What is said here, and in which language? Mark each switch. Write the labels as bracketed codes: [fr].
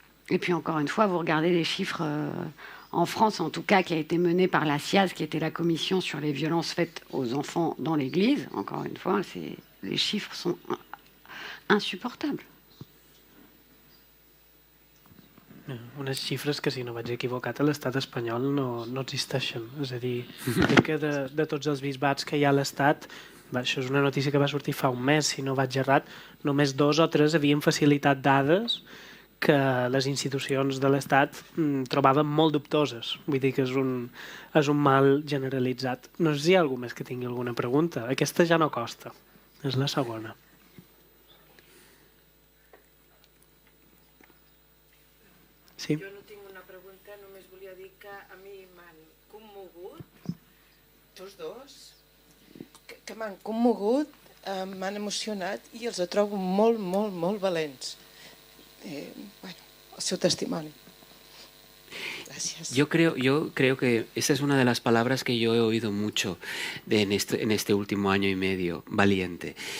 [fr] Et puis encore une fois, vous regardez les chiffres en France, en tout cas, qui a été mené par la CIAZ, qui était la commission sur les violences faites aux enfants dans l'Église. Encore une fois, les chiffres sont insupportables. [ca] Unes xifres que, si no vaig equivocat, a l'estat espanyol no existeixen. És a dir, crec que de tots els bisbats que hi ha a l'estat, això és una notícia que va sortir fa un mes, si no vaig errat, només 2 o 3 havien facilitat dades que les institucions de l'Estat trobaven molt dubtoses. Vull dir que és un mal generalitzat. No sé si hi ha algú més que tingui alguna pregunta. Aquesta ja no costa. És la segona. Sí? Jo no tinc una pregunta, només volia dir que a mi m'han commogut, tots dos, que m'han commogut, m'han emocionat i els trobo molt, molt, molt valents. Bueno, el seu testimoni. Gracias. [es] Yo creo que esa es una de las palabras que yo he oído mucho en este último año y medio, valiente.